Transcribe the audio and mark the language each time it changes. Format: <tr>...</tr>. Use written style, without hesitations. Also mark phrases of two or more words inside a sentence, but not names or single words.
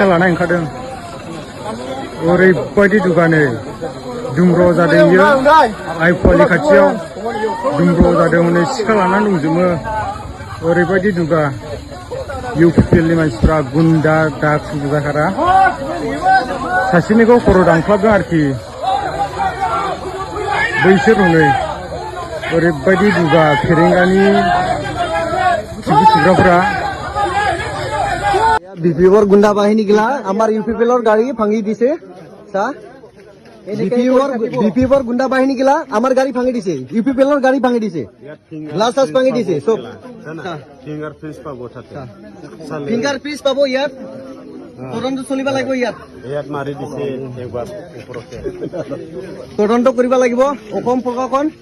<brx>लानानै ओंखारदों ओरैबायदि दुगानै दुमब्र' जादों बियो आइफवालि खाथियाव दुमब्र' जादों नै सिखा लानानै दंजोबो ओरैबायदि दुगा इउपिपिएलनि मानसिफ्रा गुन्दा डाकु जाखारा सासेनिखौ खर' दानख्लाबदों आरोखि बैसोर हनै ओरैबायदि दुगा फेरेंगानि सिग्राफोरा</brx> <as>বিপিএফৰ গুণ্ডা বাহিনী গিলা আমাৰ ইউপিপিএলৰ গাড়ী ভাঙি দিছে চা বিপিএফৰ গুণ্ডা বাহিনী গিলা আমাৰ গাড়ী ভাঙি দিছে ইউপিপিএলৰ গাড়ী ভাঙি দিছে গ্লাছ চাছ ভাঙি দিছে চব</as> <en>finger print</en> <as>পাব ইয়াত তদন্ত চলিব লাগিব ইয়াত মাৰি দিছে তদন্ত কৰিব লাগিব অসম প্ৰশাসন</as>